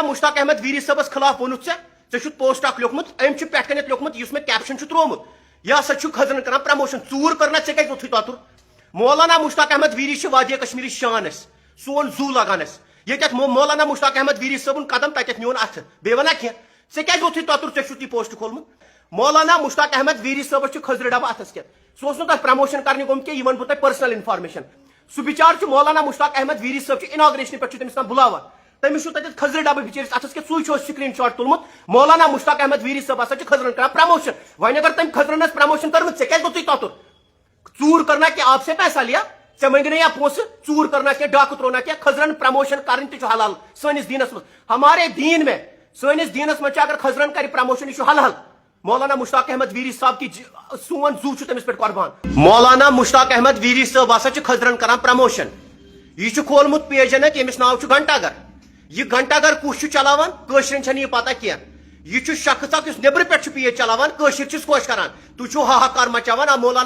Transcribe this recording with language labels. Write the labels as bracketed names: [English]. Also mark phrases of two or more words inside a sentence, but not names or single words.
[Kashmiri] مشتاق احمد ویری صاحبس خلاف ووٚنُتھ ژےٚ چھُتھ پوسٹ اکھ لیوکھمُت أمۍ چھُ پٮ۪ٹھ کَنٮ۪تھ لیوکھمُت یُس مےٚ کیپشن چھُ تروومُت یہِ ہسا چھُ خزرن کران پرموشن ژوٗر کٔر نا ژےٚ ووتھُے تۄتُر مولانا مشتاق احمد ویری چھِ وادیہ کشمیٖرٕچ شان اَسہِ سون زو لگان اَسہِ ییٚتٮ۪تھ مولانا مشتاق احمد ویری صٲبُن قدم تتٮ۪تھ میون اَتھٕ بیٚیہِ وَنا کینٛہہ ژےٚ ووتھُے تۄتُر ژےٚ چھُتھ یہِ پوسٹ کھولمُت مولانا مشتاق احمد ویری صٲبس چھُ خزرٕ ڈبہٕ اَتھس کٮ۪تھ سُہ اوس نہٕ تتھ پرموشن کرنہِ گوٚمُت کینٛہہ یہِ وَنہٕ بہٕ تۄہہِ [English] personal information [Kashmiri] سُہ بِچار چھُ مولانا مشتاق احمد ویری صٲب چھُ اناگریشنہِ پٮ۪ٹھ چھُ تٔمِس تام بُلاوان تٔمِس چھُ تتٮ۪تھ خزرٕ ڈبہٕ بِچٲرِس اَتھس کٮ۪تھ سُے چھُ اَسہِ سکریٖن شاٹ تُلمُت مولانا مشتاق احمد ویری صٲب ہسا چھُ خزرن کران پرموشن وۄنۍ اگر تٔمۍ خزرن ٲس پرموشن کٔرمٕژ ژےٚ ووتھُے تۄتُر ژوٗر کرنا کینٛہہ [Urdu] آپ سے پیسہ لیا [Kashmiri] ژےٚ مٔنگۍ نہٕ یا پونٛسہٕ ژوٗر کرنا کینٛہہ ڈاکہٕ ترونا کینٛہہ خزرن پرموشن کرٕنۍ تہِ چھُ حلال سٲنِس دیٖنس منٛز [Urdu] ہمارے دیٖن میں [Kashmiri] سٲنِس دیٖنس منٛز چھُ اگر خزرن کرِ پرموشن یہِ چھُ حلال مولانا مشتاق احمد ویری صاحب کی سون زو چھُ تٔمِس پٮ۪ٹھ قۄربان مولانا مشتاق احمد ویری صٲب ہسا چھُ خزرن کران پرموشن یہِ چھُ کھولمُت پیجن اکھ ییٚمِس ناو چھُ گھنٹا گر یہِ گھنٹا گر کُس چھُ چلاوان کٲشرٮ۪ن چھنہٕ یہِ پتہ کینٛہہ یہِ چھُ شخص اکھ یُس نیبرٕ پٮ۪ٹھ چھُ پیج چلاوان کٲشِر چھِس خۄش کران تُہۍ چھِو ہاہاکار مچاوان مولانا